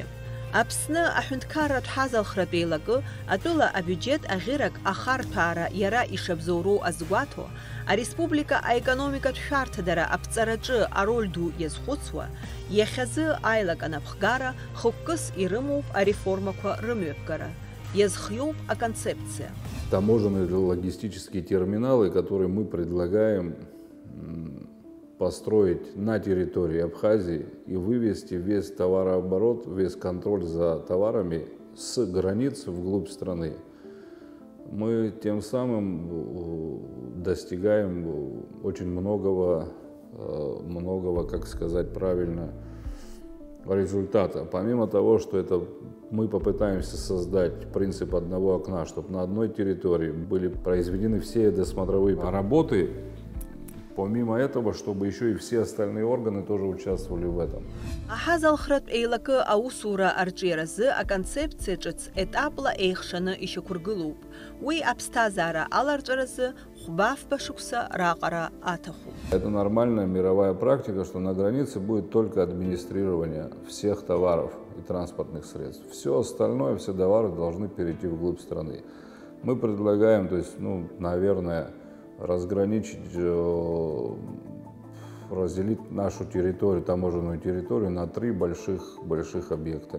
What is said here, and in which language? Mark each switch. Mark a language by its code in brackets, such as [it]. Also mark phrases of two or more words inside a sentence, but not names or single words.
[ab] Аԥсны аҳәынҭқарратә ҳазалхратә еилагы атәыла абиуџьет аӷьырак ахарҭәаара иара ишабзоуроу азгәаҭо, ареспублика аекономикатә шәарҭадара аԥҵараҿы ароль ду иазхәыцуа, иахьазы аилак анапхгара хықәкыс ирымоуп ареформақәа рымҩаԥгара. Иазхиоуп аконцепциа. [ru] Таможенные логистические терминалы, которые мы предлагаем построить на территории Абхазии и вывести весь товарооборот, весь контроль за товарами с границ вглубь страны. Мы тем самым достигаем очень многого, как сказать правильно, результата. Помимо того, что это мы попытаемся создать принцип одного окна, чтобы на одной территории были произведены все досмотровые работы, помимо этого, чтобы еще и все остальные органы тоже участвовали в этом. [ab] Аҳазалхратә еилакы аусура арҿиаразы аконцепциа ҿыц етапла еихшаны ишьақәыргылоуп. Уи аԥсҭазаара аларҵәаразы хәба-фба шықәса раҟара аҭахуп. [ru] Это нормальная мировая практика, что на границе будет только администрирование всех товаров и транспортных средств. Все остальное, все товары должны перейти вглубь страны. Мы предлагаем, то есть, наверное, разграничить, разделить нашу территорию, таможенную территорию на 3 больших объекта.